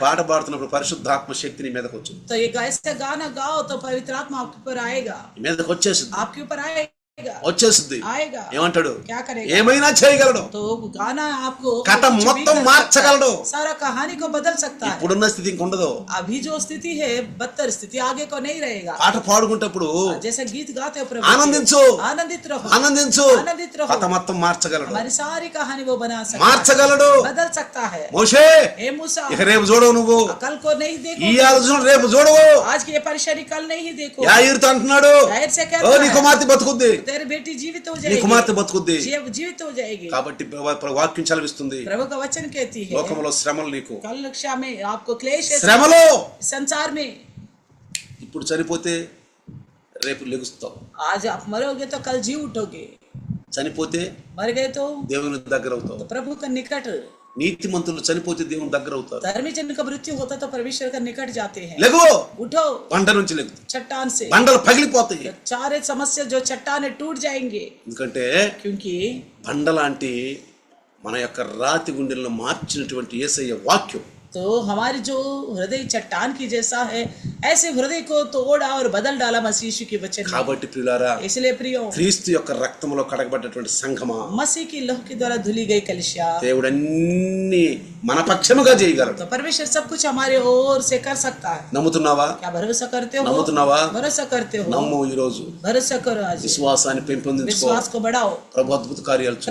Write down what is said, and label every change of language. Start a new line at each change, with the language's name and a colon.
Telugu: పాట పాడుతున్నప్పుడు పరిశుద్ధాత్మ శక్తి నీ మీదకి వచ్చింది,
Hindi: तो ये ऐसा गाना गाओ तो पवित्र आत्मा आपके ऊपर आएगा,
Telugu: నీ మీదకి వచ్చేసింది,
Hindi: आपके ऊपर आएगा,
Telugu: వచ్చేసింది.
Hindi: आएगा.
Telugu: ఏమంటాడు?
Hindi: क्या करेगा?
Telugu: ఏమైనా చేయగలడు.
Hindi: तो गाना आपको
Telugu: కథ
Hindi: कुछ भी
Telugu: మొత్తం
Hindi: कर सकता
Telugu: మార్చగలడు.
Hindi: है. सारा कहानी को बदल सकता है.
Telugu: ఇప్పుడున్న స్థితి ఇంకొండదు.
Hindi: अभी जो स्थिति है बदतर स्थिति आगे को नहीं रहेगा.
Telugu: పాట పాడుకుంటప్పుడు
Hindi: जैसे गीत गाते हो प्रभु
Telugu: ఆనందించు,
Hindi: के, आनंदित रहो,
Telugu: ఆనందించు.
Hindi: आनंदित रहो.
Telugu: కథ మొత్తం మార్చగలడు,
Hindi: हमारी सारी कहानी वो बना सकता है,
Telugu: మార్చగలడు.
Hindi: बदल सकता है.
Telugu: మోషే,
Hindi: हे मूसा,
Telugu: ఇక రేపు చూడవు, నువ్వు
Hindi: कल को नहीं देखो,
Telugu: ఈ ఆలోచన రేపు చూడవు.
Hindi: आज की ये परेशानी कल नहीं देखो.
Telugu: యాయిరుతో అంటున్నాడు,
Hindi: जाहिर से
Telugu: ఓ
Hindi: कहता
Telugu: నీ
Hindi: है,
Telugu: కుమార్తె బతుకుద్ది,
Hindi: तेरी बेटी जीवित हो
Telugu: నీ
Hindi: जाएगी,
Telugu: కుమార్తె బతుకుద్ది.
Hindi: जीवित हो जाएगी.
Telugu: కాబట్టి వాక్యం చలవిస్తుంది,
Hindi: प्रभु का वचन कहती है
Telugu: లోకంలో శ్రమలు నీకు,
Hindi: कल कक्षा में आपको क्लेश है
Telugu: శ్రమలో
Hindi: संसार में.
Telugu: ఇప్పుడు చనిపోతే రేపు లెగుస్తావు,
Hindi: आज आप मरोगे तो कल जी उठोगे,
Telugu: చనిపోతే
Hindi: मर गए तो
Telugu: దేవుని దగ్గర అవుతావు.
Hindi: प्रभु का निकट.
Telugu: నీతిమంతులు చనిపోతే దేవుని దగ్గర అవుతారు.
Hindi: धर्मी जन का मृत्यु होता तो परमेश्वर का निकट जाते हैं.
Telugu: లెగు,
Hindi: उठो
Telugu: బండ నుంచి లెగు,
Hindi: चट्टान से,
Telugu: బండలు పగిలిపోతాయి.
Hindi: सारे समस्या जो चट्टाने टूट जाएंगे,
Telugu: ఎందుకంటే
Hindi: क्योंकि
Telugu: బండ లాంటి మన యొక్క రాతి గుండెలను మార్చినటువంటి యేసయ్య వాక్యం
Hindi: तो हमारी जो हृदय चट्टान की जैसा है, ऐसे हृदय को तोड़ा और बदल डाला मसीह यीशु के वचन में.
Telugu: కాబట్టి ప్రియులారా,
Hindi: इसलिए प्रियो,
Telugu: క్రీస్తు యొక్క రక్తంలో కడగబడ్డటువంటి సంఘమా,
Hindi: मसीह की लहू के द्वारा धुली गई कलिसिया,
Telugu: దేవుడు అన్ని మన పక్షముగా చేయగలడు.
Hindi: तो परमेश्वर सब कुछ हमारे ओर से कर सकता है.
Telugu: నమ్ముతున్నావా?
Hindi: क्या भरोसा करते हो?
Telugu: నమ్ముతున్నావా?
Hindi: भरोसा करते हो?
Telugu: నమ్ము. ఈ రోజు
Hindi: भरोसा करो. आज
Telugu: విశ్వాసాన్ని పెంపొందించుకో,
Hindi: विश्वास को बढ़ाओ.
Telugu: ప్రభు అద్భుత కార్యాలు చూడు.